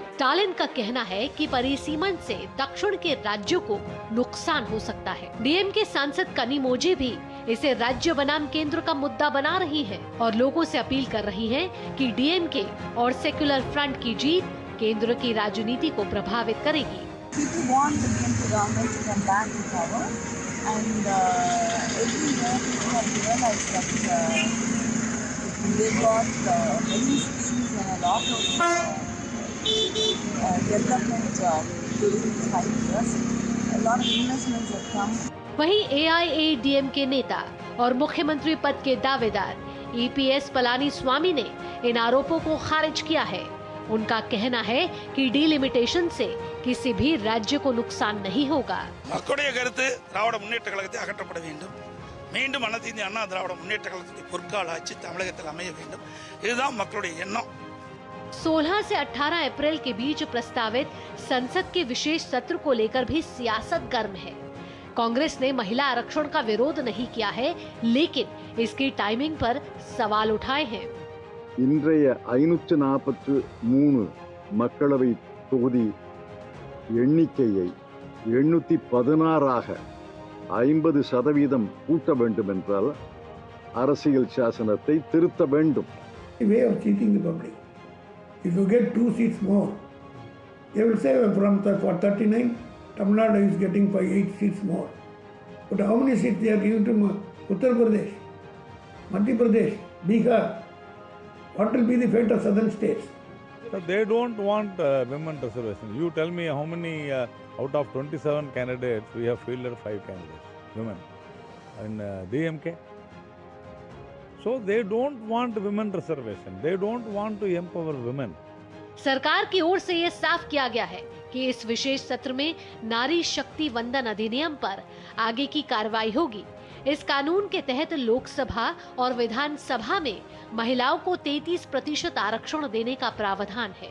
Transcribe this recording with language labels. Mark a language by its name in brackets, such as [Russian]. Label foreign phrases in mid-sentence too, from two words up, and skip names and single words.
[Hindi] स्टालिन का कहना है कि परिसीमन से दक्षिण के राज्यों को नुकसान हो सकता है। डीएमके सांसद कनिमोझी भी इसे राज्य बनाम केंद्र का मुद्दा बना रही है और लोगों से अपील कर रही है कि डीएमके और सेक्युलर फ्रंट की जीत केंद्र की राजनीति को प्रभावित करेगी। [English] People want the DMK government to come back to power, and every year people have realized that they've got many schemes and a lot of development during 5 years. A lot of investments have come. [Hindi] वहीं AIADMK नेता और मुख्यमंत्री पद के दावेदार EPS पलानीस्वामी ने इन आरोपों को खारिज किया है। उनका कहना है कि डीलिमिटेशन से किसी भी राज्य को नुकसान नहीं होगा। [Tamil] மக்களுடைய கருத்து திராவிட முன்னேற்ற கழகத்தை அகற்றப்பட வேண்டும், மீண்டும் அனைத்து இந்திய அண்ணா திராவிட முன்னேற்ற கழகத்துடைய பொற்கால ஆட்சி தமிழகத்தில் அமைய வேண்டும், இதுதான் மக்களுடைய எண்ணம்। [Hindi] 16 से 18 अप्रैल के बीच प्रस्तावित संसद के विशेष सत्र को लेकर भी सियासत गर्म है। कांग्रेस ने महिला आरक्षण का विरोध नहीं किया है, लेकिन इसकी टाइमिंग पर सवाल उठाए हैं। [Tamil] இன்றைய 543 மக்களவை தொகுதி எண்ணிக்கையை 816ஆக 50% கூட்ட வேண்டும் என்றால் அரசியல் சாசனத்தை திருத்த வேண்டும். [English] Way of cheating the public. If you get 2 seats more, they will say from for 39, Tamil Nadu is getting 8 seats more. But how many seats they are giving to Uttar Pradesh, Madhya Pradesh, Bihar? What will be the fate of southern states? So they don't want women reservation. You tell me how many out of 27 candidates we have fielded 5 candidates, women, in DMK. So they don't want women reservation. They don't want to empower women. [Hindi] सरकार की ओर से ये साफ किया गया है कि इस विशेष सत्र में नारी शक्ति वंदन अधिनियम पर आगे की कार्रवाई होगी। इस कानून के तहत लोकसभा और विधानसभा में महिलाओं को 33% आरक्षण देने का प्रावधान है।